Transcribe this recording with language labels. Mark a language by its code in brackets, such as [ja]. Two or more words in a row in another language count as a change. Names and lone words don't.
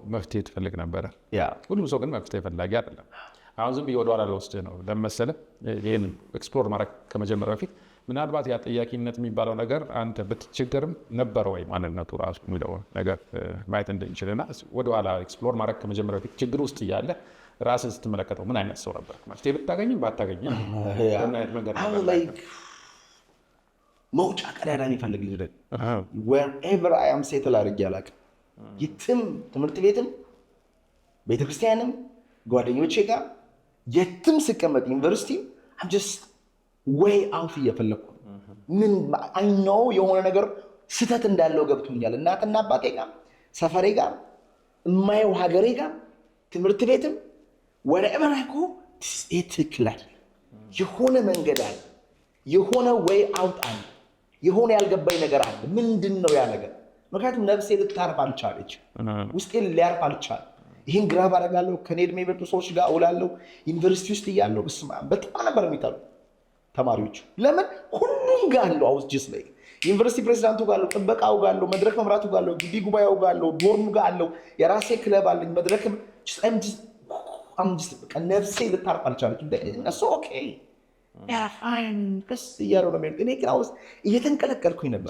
[am] መፍትሄ ትፈልግ ነበረ። ሁሉም ሰው ግን መፍትሄ ፈላጊ አይደለም። አሁን ዝም ብዬ ወደኋላ ልወስድህ ነው ለመሰለህ። ይህን ኤክስፕሎር ማድረግ ከመጀመሪያ በፊት ምናልባት የጠያቂነት የሚባለው ነገር አንተ ብትቸገርም ነበረ ወይ ማንነቱ ራሱ የሚለው ነገር ማየት እንድንችልና ወደኋላ ኤክስፕሎር ማድረግ ከመጀመሪያ በፊት ችግር ውስጥ እያለ ራስን ስትመለከተው ምን አይነት ሰው ነበር? መፍትሄ ብታገኝም ባታገኝም መውጫ ቀዳዳ የሚፈልግ ልጅ ነኝ። [en] wherever I am settle [am] አድርጌ አላውቅም። የትም ትምህርት ቤትም ቤተክርስቲያንም ጓደኞቼ ጋር የትም ስቀመጥ ዩኒቨርሲቲ [en] I'm just way out [am] እየፈለኩ ምን [en] I know [am] የሆነ ነገር ስህተት እንዳለው ገብቶኛል። እናትና አባቴ ጋር፣ ሰፈሬ ጋር፣ የማየው ሀገሬ ጋር፣ ትምህርት ቤትም [en] wherever I go [am] ትክክላል። የሆነ መንገድ አለ፣ የሆነ [en] way out [am] አለ፣ የሆነ ያልገባኝ ነገር አለ። ምንድን ነው ያ ነገር? ምክንያቱም ነፍሴ ልታርፍ አልቻለች፣ ውስጤ ሊያርፍ አልቻለ። ይህን ግራብ አደርጋለሁ። ከኔ ዕድሜ የበጡ ሰዎች ጋር እውላለሁ። ዩኒቨርሲቲ ውስጥ እያለሁ በጣም ነበር የሚጠሉ ተማሪዎች። ለምን? ሁሉም ጋር አለው። አውስጅስ ላይ ዩኒቨርሲቲ ፕሬዚዳንቱ ጋር አለው፣ ጥበቃው ጋር አለው፣ መድረክ መምራቱ ጋር አለው፣ ግቢ ጉባኤው ጋር አለው፣ ዶርሙ ጋር አለው፣ የራሴ ክለብ አለኝ፣ መድረክም ነፍሴ ልታርፍ አልቻለች። እነሱ ኦኬ ቀስ እያለው ነው የሚሄዱት። እኔ ግን ውስጥ እየተንቀለቀልኩኝ ነበር።